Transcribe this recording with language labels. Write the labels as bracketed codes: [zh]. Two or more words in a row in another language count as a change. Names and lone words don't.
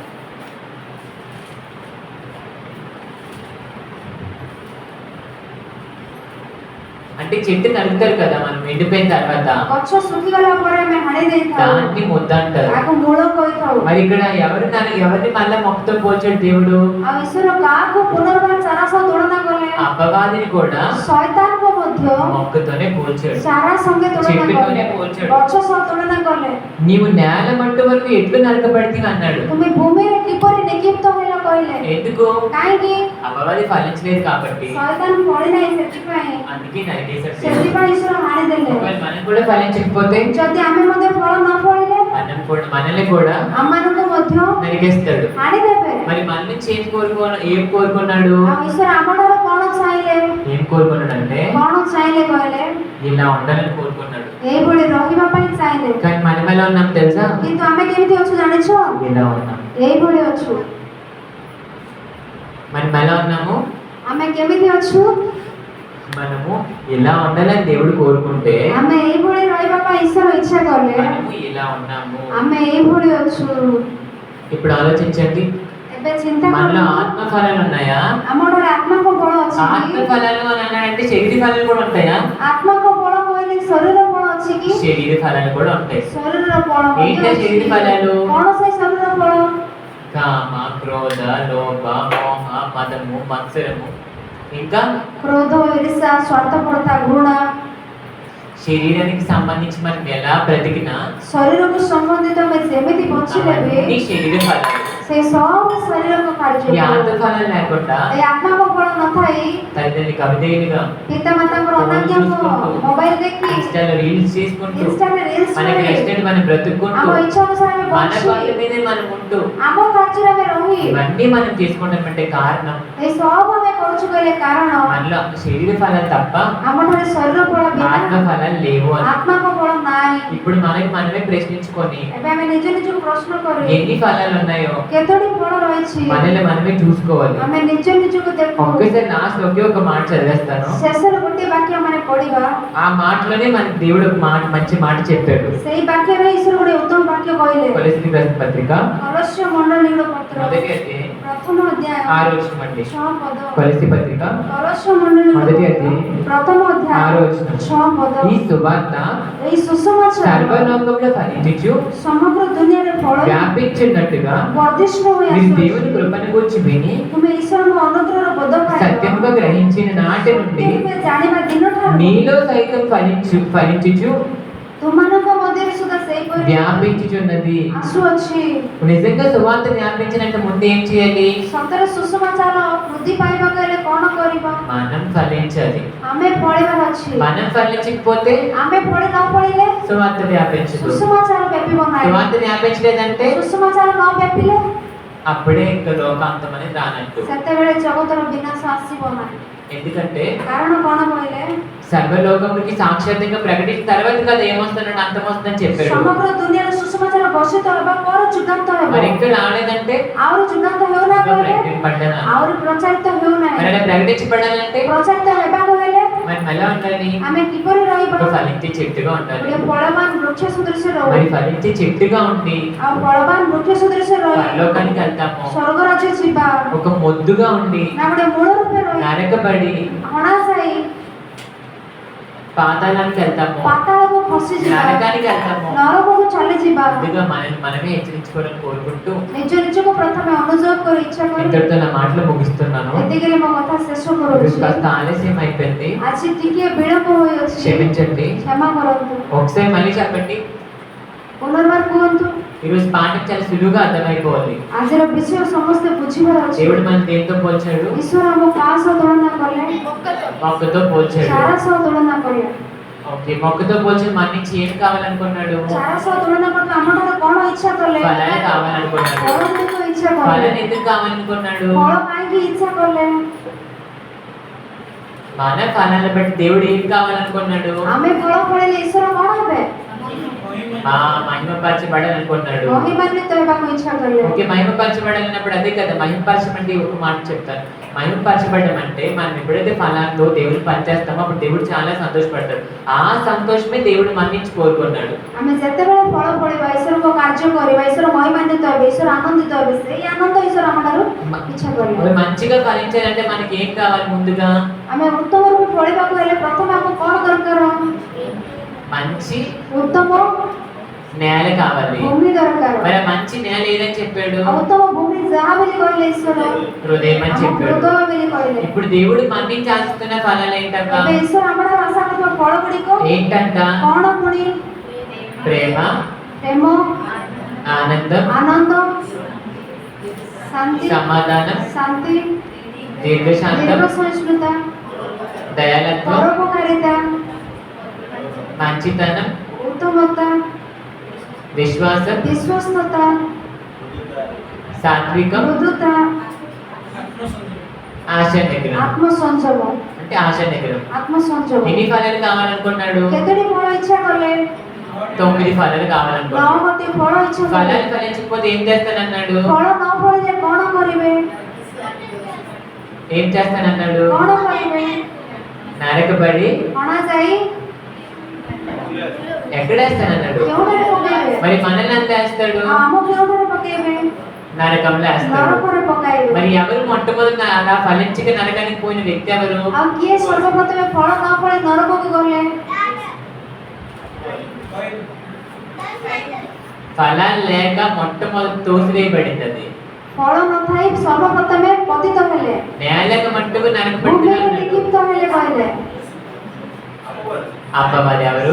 [te] అంటే చెట్టు నరుకుతారు కదా మనం ఎండిపోయిన తర్వాత [or] ଗଛ ଶୁଖିଗଲା ପରେ ଆମେ ହାଣି ଦେଇଥାଉ, [te] దాన్ని మొద్దు అంటారు [or] ଏହାକୁ ମୂଳ କହିଥାଉ। [te] మరి ఇక్కడ ఎవరిని మళ్ళా మొక్కతో పోల్చాడు దేవుడు [or] ଆଉ ଈଶ୍ୱର କାହାକୁ ପୁନର୍ବାର ଚାରା ସହ ତୁଳନା କଲେ? [te] అపవాదిని కూడా [or] ଶୈତାନକୁ ମଧ୍ୟ [te] మొక్కతోనే పోల్చాడు [or] ଚାରା ସଙ୍ଗେ ତୁଳନା [te] చెట్టుతోనే [or] କଲେ, [te] పోల్చాడు [or] ଗଛ ସହ ତୁଳନା କଲେ। [te] నీవు నేల మట్టు వరకు ఎట్లు నరకబడితివి అన్నాడు [or] ତୁମେ ଭୂମିରେ କିପରି ନିକ୍ଷିପ୍ତ ହେଲ କହିଲେ? [te] ఎందుకు [or] କାହିଁକି? [te] అపవాది ఫలించలేదు కాబట్టి [or] ଶୈତାନ ଫଳି ନାହିଁ, ସେଥିପାଇଁ [te] అందుకే నరికేశాడు దేవుడు. [or] ସେଥିପାଇଁ ଈଶ୍ୱର ହାଣିଦେଲେ। [te] ఒకవేళ మనం కూడా ఫలించకపోతే [or] ଯଦି ଆମେ ମଧ୍ୟ ଫଳ ନ ଫଳିଲେ [te] మనల్ని కూడా [or] ଆମମାନଙ୍କୁ ମଧ୍ୟ [te] నరికేస్తాడు [or] ହାଣିଦେବେ। [te] మరి మన నుంచి ఏం కోరుకున్నాడు [or] ଆଉ ଈଶ୍ୱର ଆମଠାରୁ କଣ ଚାହିଁଲେ? [te] ఏం కోరుకున్నాడు అంటే [or] କଣ ଚାହିଁଲେ କହିଲେ? [te] ఇలా ఉండాలని కోరుకున్నాడు [or] ଏଇଭଳି ରହିବା ପାଇଁ ଚାହିଁଲେ। [te] కానీ మనం ఎలా ఉన్నాం తెలుసా [or] କିନ୍ତୁ ଆମେ କେମିତି ଅଛୁ ଜାଣିଛ? [te] ఇలా ఉన్నాం [or] ଏଇଭଳି ଅଛୁ। [te] మనం ఎలా ఉన్నాము [or] ଆମେ କେମିତି ଅଛୁ? [te] మనము ఇలా ఉండాలని దేవుడు కోరుకుంటే [or] ଆମେ ଏଇଭଳି ରହିବା ପାଇଁ ଈଶ୍ୱର ଇଚ୍ଛା କଲେ [te] మనము ఇలా ఉన్నాము [or] ଆମେ ଏଇଭଳି ଅଛୁ। [te] ఇప్పుడు ఆలోచించండి [or] ଏବେ ଚିନ୍ତା [te] మనలో [or] କରନ୍ତୁ, [te] ఆత్మ ఫలాలు ఉన్నాయా [or] ଆମଠାରେ ଆତ୍ମାଙ୍କ ବଳ ଅଛି [te] ఆత్మ [or] କି? [te] ఫలాలు అని అన్నాడంటే శరీర ఫలాలు కూడా ఉంటాయా [or] ଆତ୍ମାଙ୍କ ବଳ କହିଲେ ଶରୀର ବଳ ଅଛି କି? [te] శరీర ఫలాలు కూడా ఉంటాయి [or] ଶରୀରର ବଳ ମଧ୍ୟ [te] ఏంటి [or] ଅଛି। [te] శరీర ఫలాలు? [or] କଣ ସେ ଶରୀର ବଳ? [te] కామ క్రోధ లోభ మోహ మదము మత్సరము ఇంకా [or] କ୍ରୋଧ, ଈର୍ଷା, ସ୍ୱାର୍ଥପରତା, ଘୃଣା। [te] శరీరానికి సంబంధించి మనం ఎలా బ్రతికినా [or] ଶରୀରକୁ ସମ୍ବନ୍ଧିତ ଆମେ ଯେମିତି ବଞ୍ଚିଲେ ବି [te] అవన్నీ శరీర ఫలాలు [or] ସେ ସବୁ ଶରୀରକୁ [te] ఈ [or] କାର୍ଯ୍ୟ [te] ఆత్మ [or] କରେ। [te] ఫలాలు లేకుండా [or] ଏ ଆତ୍ମାଙ୍କ ବଳ ନଥାଇ [te] తల్లిదండ్రులకు అవిధేయులుగా [or] ପିତାମାତାଙ୍କର ଅନାଜ୍ଞାକୁ ମୋବାଇଲ ଦେଖି [te] ఇన్స్టాలో రీల్స్ చేసుకుంటూ [or] ଇନଷ୍ଟାରେ ରିଲ୍ସ [te] మనకి [or] କରି [te] నచ్చినట్టు మనం బ్రతుక్కుంటూ [or] ଆମ ଇଚ୍ଛା ଅନୁସାରେ ଆମେ [te] మన [or] ବଞ୍ଚି [te] వాళ్ళ మీదే మనం ఉంటూ [or] ଆମ କାର୍ଯ୍ୟରେ ଆମେ ରହି [te] ఇవన్నీ మనం చేసుకుంటామంటే కారణం [or] ଏ ସବୁ ଆମେ କରୁଛୁ କହିଲେ କାରଣ [te] మనలో శరీర ఫలాలు తప్ప [or] ଆମଠାରେ ଶରୀର ବଳ [te] ఆత్మ [or] ବିନା [te] ఫలాలు లేవు అని [or] ଆତ୍ମାଙ୍କ ବଳ ନାହିଁ। [te] ఇప్పుడు మనకి మనమే ప్రశ్నించుకొని [or] ଏବେ ଆମେ ନିଜ ନିଜକୁ ପ୍ରଶ୍ନ କରୁ [te] ఎన్ని ఫలాలు ఉన్నాయో [or] କେତୋଟି ବଳ ରହିଛି? [te] మనల్ని మనమే చూసుకోవాలి [or] ଆମେ ନିଜ ନିଜକୁ ଦେଖୁ। [te] ఒక్కసారి లాస్ట్ ఒకే ఒక మాట చదివేస్తాను [or] ଶେଷରେ ଗୋଟିଏ ବାକ୍ୟ ମାନେ ପଢିବା। [te] ఆ మాటలోనే మన దేవుడు ఒక మాట మంచి మాట చెప్పాడు [or] ସେଇ ବାକ୍ୟରେ ଈଶ୍ୱର ଗୋଟେ ଉତ୍ତମ ବାକ୍ୟ କହିଲେ। [te] కొలస్సీ రాసిన పత్రిక [or] କଳସ୍ୟ ମଣ୍ଡଳୀର ପତ୍ର [te] మొదటి అధ్యాయం [or] ପ୍ରଥମ ଅଧ୍ୟାୟ [te] 6వ వచనం అండి [or] 6 ପଦ। [te] కొలస్సీ పత్రిక [or] କଳସ୍ୟ ମଣ୍ଡଳୀର [te] మొదటి అధ్యాయం [or] ପ୍ରଥମ ଅଧ୍ୟାୟ [te] 6వ వచనం [or] 6 ପଦ। [te] ఈ సువార్త [or] ଏହି సుసమాచాର [te] సర్వలోకంలో ఫలించు [or] ସମଗ୍ର ଦୁନିଆରେ ଫଳ [te] వ్యాపించున్నట్టుగా [or] ବର୍ଦ୍ଧିଷ୍ଣୁ ହୋଇ [te] మీరు [or] ଆସୁଅଛି। [te] దేవుని కృపను గురించి విని [or] ତୁମେ ଈଶ୍ୱରଙ୍କ ଅନୁଗ୍ରହର ବୋଧ ପାଇବ। [te] సత్యముగా గ్రహించిన నాటి నుండి [or] ତୁମେ ଜାଣିବା ଦିନଠାରୁ [te] నీలో సైతం ఫలించుచు [or] ତୁମମାନଙ୍କ ମଧ୍ୟରେ ସୁଦ୍ଧା ସେହିପରି [te] వ్యాపించుచున్నది [or] ଆସୁଅଛି। [te] నిజంగా సువార్త వ్యాపించినంత ముందు ఏం చేయాలి [or] ସତରେ ସୁସମାଚାର ବୃଦ୍ଧି ପାଇବାକୁ ହେଲେ କଣ କରିବା? [te] మనం ఫలించాలి [or] ଆମେ ଫଳିବାର ଅଛି। [te] మనం ఫలించకపోతే [or] ଆମେ ଫଳି ନ ଫଳିଲେ [te] సువార్త వ్యాపించదు [or] ସୁସମାଚାର ବ୍ୟାପିବ ନାହିଁ। [te] సువార్త వ్యాపించలేదంటే [or] ସୁସମାଚାର ନ ବ୍ୟାପିଲେ [te] అప్పుడే ఇంకా లోకాంతం అనేది రానట్టు [or] ସେତେବେଳେ ଜଗତର ବିନାଶ ଆସିବ ନାହିଁ। [te] ఎందుకంటే [or] କାରଣ କଣ କହିଲେ? [te] సర్వలోకమునికి సాక్షాత్తంగా ప్రకటించిన తర్వాత కదా ఏమొస్తున్నాడు అంతం వస్తుందని చెప్పాడు [or] ସମଗ୍ର ଦୁନିଆରେ ସୁସମାଚାର ଘୋଷିତ ହେବା ପରେ ଯୁଗାନ୍ତ ହେବ। [te] మరి ఇంకా రాలేదంటే [or] ଆହୁରି ଯୁଗାନ୍ତ ହେଉନା କହିଲେ [te] ప్రకటింపబడ్డానా [or] ଆହୁରି ପ୍ରଚାରିତ ହେଉନାହିଁ। [te] మరి అలా ప్రకటించబడాలంటే [or] ପ୍ରଚାରିତ ହେବାକୁ ହେଲେ [te] మనం ఎలా ఉండాలి [or] ଆମେ କିପରି ରହିବା? [te] ఒక ఫలించే చెట్టుగా ఉండాలి [or] ଗୋଟେ ଫଳବାନ ବୃକ୍ଷ ସଦୃଶ ରହୁ। [te] మరి ఫలించే చెట్టుగా ఉండి [or] ଆଉ ଫଳବାନ ବୃକ୍ଷ ସଦୃଶ ରହି [te] పరలోకానికి వెళ్తాము [or] ସ୍ୱର୍ଗ ରାଜ୍ୟ ଯିବା [te] ఒక మొద్దుగా ఉండి [or] ନା ଗୋଟେ ମୂଳ ରୂପେ ରହି [te] నరకబడి [or] ହଣାସାଇ [te] పాతాళానికి వెళ్తాము [or] ପାତାଳକୁ ଖସିଯିବା, [te] నరకానికి వెళ్తాము [or] ନରକକୁ ଚାଲିଯିବା। [te] ముందుగా మనమే హెచ్చరించుకోవాలని కోరుకుంటూ [or] ନିଜ ନିଜକୁ ପ୍ରଥମେ ଅନୁଯୋଗ କରି ଇଚ୍ଛା କରି [te] ఇంతటితో నా మాటలు ముగిస్తున్నాను [or] ଏତିକିରେ ମୋ କଥା ଶେଷ [te] ఈరోజు [or] କରୁଛି। [te] కాస్త ఆలస్యం అయిపోయింది [or] ଆଜି ଟିକେ ବିଳମ୍ବ ହୋଇଅଛି, [te] క్షమించండి [or] କ୍ଷମା କରନ୍ତୁ। [te] ఒకసారి మళ్ళీ చెప్పండి [or] ପୁନର୍ବାର କୁହନ୍ତୁ। [te] ఈరోజు పాఠం చాలా సులువుగా అర్థమైపోవాలి [or] ଆଜିର ବିଷୟ ସମସ୍ତେ ବୁଝିବାର ଅଛି। [te] దేవుడు మన దేంతో పోల్చాడు [or] ଈଶ୍ୱର ଆମ କାହା ସହ ତୁଳନା କଲେ? [te] మొక్కతో పోల్చాడు [or] ଚାରା ସହ ତୁଳନା କରିବା। [te] ఓకే, మొక్కతో పోల్చి మన్నించి ఏం కావాలనుకున్నాడు? [or] ଚାରା ସହ ତୁଳନା କରିଥିବା ଆମଠାରୁ କଣ ଇଚ୍ଛା କଲେ? [te] ఫలాన్ని కావాలనుకున్నాడు. [or] ଫଳ ଗୁଡ଼ିକ ଇଚ୍ଛା କଲେ। [te] ఫలాన్ని ఎందుకు కావాలనుకున్నాడు? [or] ଫଳ କାହିଁକି ଇଚ୍ଛା କଲେ? [te] మన ఫలాన్ని బట్టి దేవుడు ఏం కావాలనుకున్నాడు? [or] ଆମେ ଫଳ ଫଳିଲେ ଈଶ୍ୱର କଣ ହେବେ? [te] మహిమపరచబడాలనుకున్నాడు. [or] ମହିମାନ୍ୱିତ ହେବାକୁ ఇଚ୍ଛା କଲେ। [te] ఓకే, మహిమపరచబడాలన్నప్పుడు అదే కదా, మహిమపరచమంటే ఒక మాట చెప్తారు. మహిమపరచబడడం అంటే మనం ఎప్పుడైతే ఫలాంతో దేవుడు పనిచేస్తామో అప్పుడు దేవుడు చాలా సంతోషపడతాడు. ఆ సంతోషమే దేవుడు మన్నించి కోరుకున్నాడు. [or] ଆମେ ଯେତେବେଳେ ଫଳ ଫଳିବା ଈଶ୍ୱରଙ୍କ କାର୍ଯ୍ୟ କରିବା ଈଶ୍ୱର ମହିମାନ୍ୱିତ ହେବେ ଈଶ୍ୱର ଆନନ୍ଦିତ ହେବେ ସେଇ ଆନନ୍ଦ ଈଶ୍ୱର ଆମଠାରୁ ଇଚ୍ଛା କରିବେ। [te] మరి మంచిగా ఫలించాలంటే మనకి ఏం కావాలి? ముందుగా [or] ଆମେ ଉତ୍ତମ ରୂପେ ଫଳିବାକୁ ହେଲେ ପ୍ରଥମେ ଆମକୁ କଣ ଦରକାର? [te] మంచి [or] ଉତ୍ତମ [te] నేల కావాలి. [or] ଭୂମି ଦରକାର। [te] మరి ఆ మంచి నేల ఏదని చెప్పాడు? [or] ଉତ୍ତମ ଭୂମି ଯାହା ବୋଲି କହିଲେ ଈଶ୍ୱର [te] హృదయం అని [or] ଆମ [te] చెప్పాడు. [or] ହୃଦୟ ବୋଲି କହିଲେ। [te] ఇప్పుడు దేవుడు మన్నించి ఆశిస్తున్న ఫలాలు ఏంటంట? [or] ଏବେ ଈଶ୍ୱର ଆମଠାରୁ ଆଶା କରୁଥିବା ଫଳ ଗୁଡ଼ିକ [te] ఏంటంట? [or] କଣ ପୁଣି? [te] ప్రేమ, [or] ପ୍ରେମ, [te] ఆనందం, [or] ଆନନ୍ଦ, ଶାନ୍ତି, [te] సమాధానం, [or] ଶାନ୍ତି, [te] దీర్ఘశాంతం, [or] ଦୀର୍ଘ ସହିଷ୍ଣୁତା, [te] దయాలత్వం, [or] పరోపకారిତା, [te] మంచితనం, [or] ఉత్తమత, [te] విశ్వాసం, [or] విశ్వస్తత, [te] సాత్వికం, [or] మృదుత, [te] ఆశ నిగ్రహం. [or] ଆତ୍ମ ସଂଯମ, [te] అంటే ఆశ నిగ్రహం. [or] ଆତ୍ମ ସଂଯମ। [te] ఎన్ని ఫలాలు కావాలనుకున్నాడు? [or] କେତୋଟି ଫଳ ଇଚ୍ଛା କଲେ? [te] 9 ఫలాలు కావాలనుకున్నాడు. [or] 9ଟି ଫଳ ଇଚ୍ଛା କଲେ। [te] ఫలాలు ఫలించకపోతే ఏం చేస్తానన్నాడు? [or] ଫଳ ନ ଫଳିଲେ କଣ କରିବେ? [te] ఏం చేస్తానన్నాడు? [or] କଣ କରିବେ? [te] నరకబడి [or] ଅଣାଯାଇ [te] ఎక్కడేస్తానన్నాడు? [or] କେଉଁଠାରେ ପକାଇବେ? [te] మరి మనల్ని అంత వేస్తాడు? [or] ଆମ କେଉଁଠାରେ ପକାଇବେ? [te] నరకంలో వేస్తాడు. [or] ନରକରେ ପକାଇବେ। [te] మరి ఎవరు మొట్టమొదటి అలా ఫలించక నరకానికి పోయిన వ్యక్తి ఎవరు? [or] ଆଉ କିଏ ସର୍ବପ୍ରଥମେ ଫଳ ନ ଫଳି ନରକକୁ ଗଲେ? [te] ఫలాలు లేక మొట్టమొదటి తోసివేయబడింది అది. [or] ଫଳ ନଥାଇ ସର୍ବପ୍ରଥମେ ପତିତ ହେଲେ, [te] నేలకు మట్టుకు [or] ଭୂମିରେ [te] నరకబడుతున్నారు. [or] ନିକ୍ଷିପ୍ତ ହେଲେ କହିଲେ। [te] అప్పవాది ఎవరు?